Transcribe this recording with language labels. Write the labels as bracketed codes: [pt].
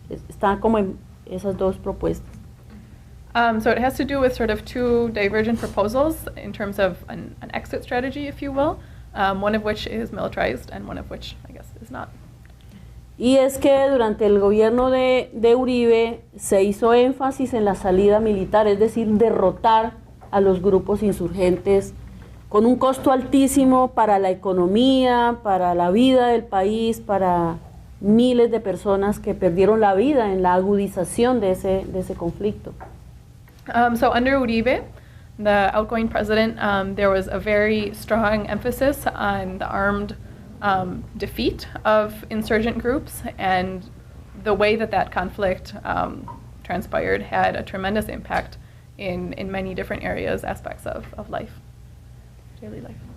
[es] Están como en esas dos propuestas. [en] So it has to do with sort of two divergent proposals in terms of an exit strategy, if you will, one of which is militarized and one of which, I guess, is not. [es] Y es que durante el gobierno de Uribe se hizo énfasis en la salida militar, es decir, derrotar a los grupos insurgentes con un costo altísimo para la economía, para la vida del país, para miles de personas que perdieron la vida en la agudización de ese conflicto. [en] So under Uribe, the outgoing president, there was a very strong emphasis on the armed defeat of insurgent groups, and the way that conflict transpired had a tremendous impact in many different areas, aspects of life, daily life.